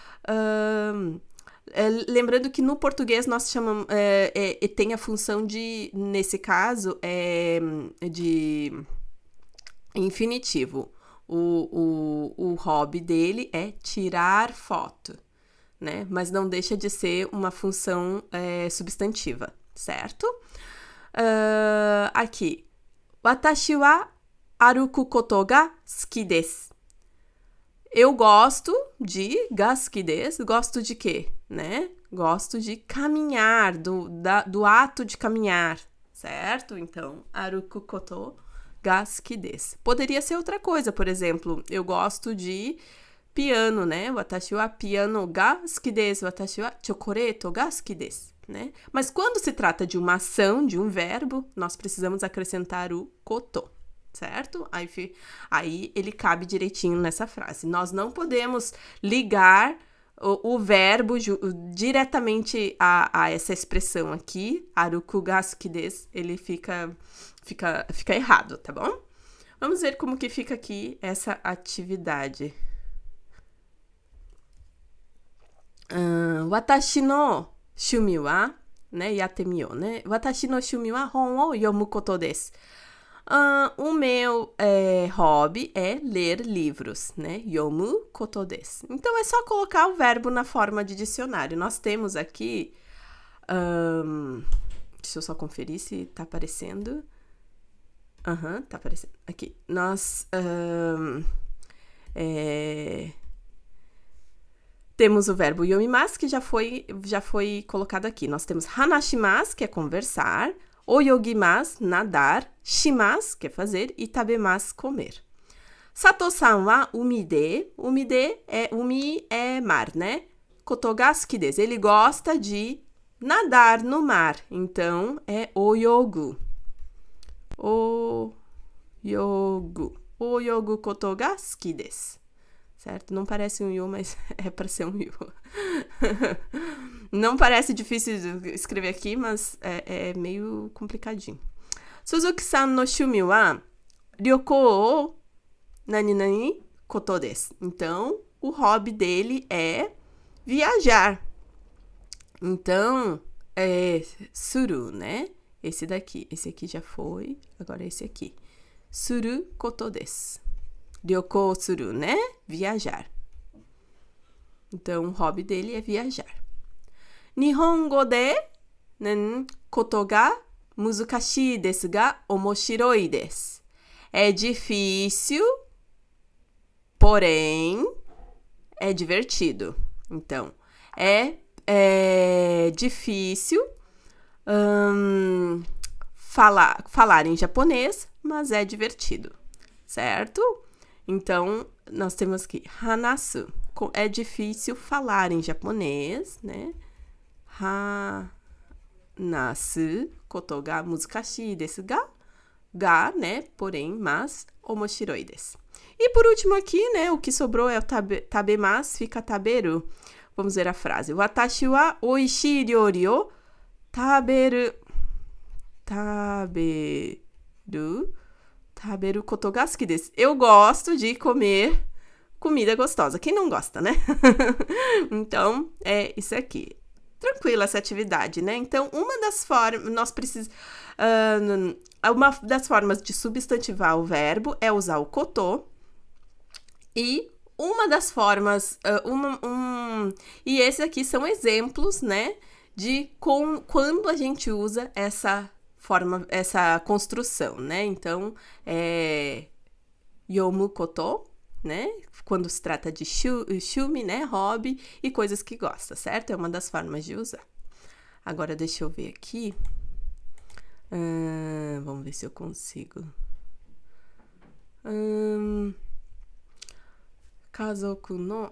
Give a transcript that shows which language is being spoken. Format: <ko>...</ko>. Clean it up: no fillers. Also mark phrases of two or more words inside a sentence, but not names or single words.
<pt>Lembrando que no português nós chamamos, tem a função de, nesse caso, de infinitivo. O hobby dele é tirar foto, né? Mas não deixa de ser uma função substantiva, certo? Aqui.</pt> <ja>私は歩くことが好きです.</ja> <pt>Eu gosto de</pt> <ja>好きです.</ja> <pt>Gosto de quê, né? Gosto de caminhar, do ato de caminhar, certo? Então,</pt> <ja>歩くことが好きです.</ja> <pt>Poderia ser outra coisa, por exemplo, eu gosto de piano, né?</pt> <ja>私はピアノが好きです。私はチョコレートが好きです,</ja> <pt>né? Mas quando se trata de uma ação, de um verbo, nós precisamos acrescentar o koto, certo? Aí ele cabe direitinho nessa frase. Nós não podemos ligar o verbo diretamente a essa expressão aqui,</pt> <ja>歩くが好きです,</ja> <pt>ele fica errado, tá bom? Vamos ver como que fica aqui essa atividade.</pt> <ja>私の趣味は, né? やってみよう, né? 私の趣味は本を読むことです.</ja> <pt>O meu hobby é ler livros, né?</pt> <ja>読むことです.</ja> <pt>Então, é só colocar o verbo na forma de dicionário. Nós temos aqui... deixa eu só conferir se tá aparecendo. Tá aparecendo. Aqui. Nós... temos o verbo yomimasu, que já foi colocado aqui. Nós temos hanashimasu, que é conversar. Oyogimasu, nadar. Shimasu, que é fazer. E tabemasu, comer.</pt> <ja>佐藤さんは海で.</ja> <pt>Umi é mar, né?</pt> <ja>ことが好きです.</ja> <pt>Ele gosta de nadar no mar. Então, é oyogu.</pt> <ja>泳ぐことが好きです.</ja> <pt>Certo? Não parece um yu, mas é para ser um yu. Não parece difícil de escrever aqui, mas é meio complicadinho.</pt> <ja>鈴木さんの趣味は旅行を何ことです.</ja> <pt>Então, o hobby dele é viajar. Então, suru, né? Esse aqui já foi, agora esse aqui.</pt> <ja>することです. 旅行する,</ja> <pt>né? Viajar. Então, o hobby dele é viajar.</pt> <ja>日本語でことが難しいですが面白いです.</ja> <pt>É difícil, porém é divertido. Então, é difícil falar em japonês, mas é divertido, certo? Então, nós temos aqui hanasu. É difícil falar em japonês, né?</pt> <ja>話すことが難しいですが, né?</ja> <pt>Porém, mas</pt> <ja>面白いです.</ja> <pt>E por último aqui, né? O que sobrou é o tabemasu, fica taberu. Vamos ver a frase.</pt> <ja>私は美味しい料理を食べることが好きです.</ja> <pt>Eu gosto de comer comida gostosa. Quem não gosta, né? Então, é isso aqui. Tranquila essa atividade, né? Então, uma das formas de substantivar o verbo é usar o koto. E uma das formas... e esses aqui são exemplos, né? De quando a gente usa essa construção, né? Então,</pt> <ja>読むこと,</ja> <pt>né? Quando se trata de shumi, né? Hobby e coisas que gosta, certo? É uma das formas de usar. Agora, deixa eu ver aqui. Vamos ver se eu consigo.</pt> <ja>家族の...</ja>